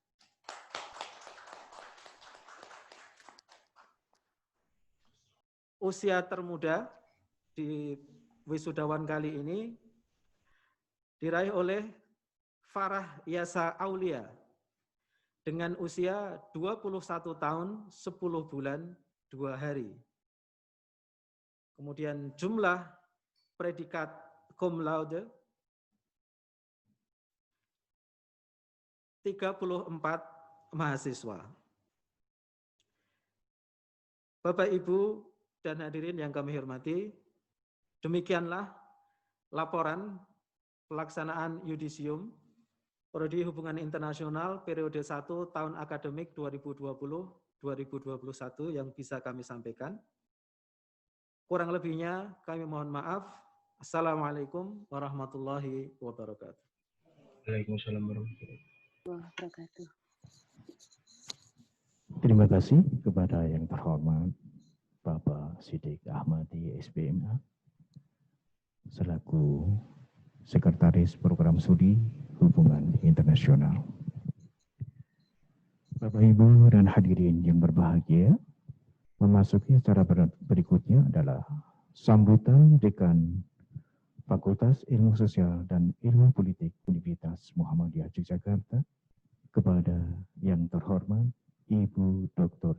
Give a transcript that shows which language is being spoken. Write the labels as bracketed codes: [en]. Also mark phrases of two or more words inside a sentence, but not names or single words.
[id] Usia termuda di wisudawan kali ini diraih oleh Farah Yasa Aulia dengan usia 21 tahun 10 bulan 2 hari. Kemudian jumlah predikat [la] cum laude [id] 34 mahasiswa. Bapak, Ibu, dan hadirin yang kami hormati, demikianlah laporan pelaksanaan yudisium Prodi Hubungan Internasional periode 1 tahun akademik 2020-2021 yang bisa kami sampaikan. Kurang lebihnya kami mohon maaf. [ar] السلام عليكم ورحمة الله وبركاته. وعليكم السلام ورحمة الله wabarakatuh. [id] Terima kasih kepada yang terhormat Bapak Siddiq Ahmadi, SPMA, selaku Sekretaris Program Studi Hubungan Internasional. Bapak, Ibu, dan hadirin yang berbahagia, memasuki acara berikutnya adalah sambutan Dekan Fakultas Ilmu Sosial dan Ilmu Politik Universitas Muhammadiyah Yogyakarta kepada yang terhormat Ibu Dr.